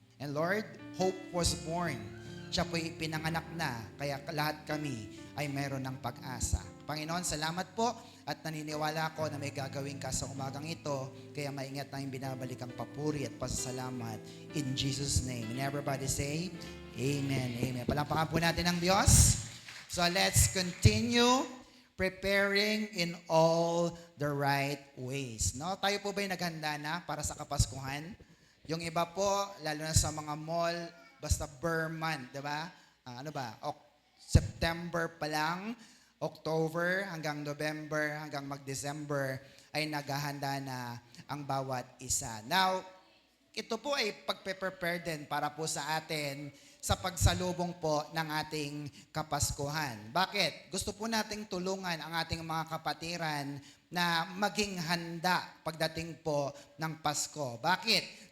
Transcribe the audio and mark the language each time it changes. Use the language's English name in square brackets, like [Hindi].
[English] And Lord, hope was born. [Filipino] Siya po'y pinanganak na, kaya lahat kami ay mayroon ng pag-asa. Panginoon, salamat po at naniniwala ko na may gagawin ka sa umagang ito, kaya maingat na yung binabalik ang papuri at pasasalamat [English] in Jesus' name. And everybody say, Amen, Amen. [Filipino] Palampakan po natin ang Diyos. [English] So let's continue preparing in all the right ways. [Filipino] No? Tayo po ba'y naghanda na para sa Kapaskuhan? Yung iba po, lalo na sa mga mall, basta Burr month, di ba? Ano ba? September pa lang, October hanggang November hanggang mag-December ay naghahanda na ang bawat isa. Now, ito po ay pagpe-prepare din para po sa atin sa pagsalubong po ng ating Kapaskuhan. Bakit? Gusto po nating tulungan ang ating mga kapatiran na maging handa pagdating po ng Pasko. Bakit?